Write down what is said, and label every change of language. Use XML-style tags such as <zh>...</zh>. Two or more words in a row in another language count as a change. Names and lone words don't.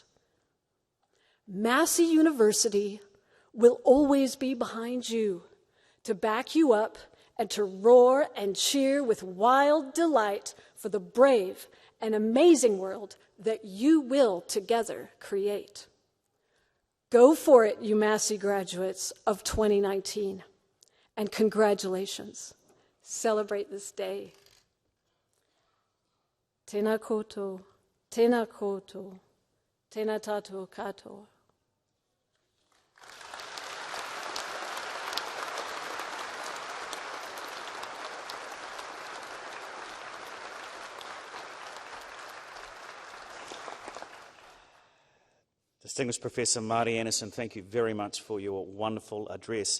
<en>Massey University will always be behind you to back you up and to roar and cheer with wild delight for the brave and amazing world that you will together create. Go for it, you Massey graduates of 2019, and congratulations. Celebrate this day.</en> <mi>Tēnā koutou, tēnā koutou, tēnā tātou katoa.</mi> <en>Distinguished Professor Marty Anderson, thank you very much for your wonderful address.</en>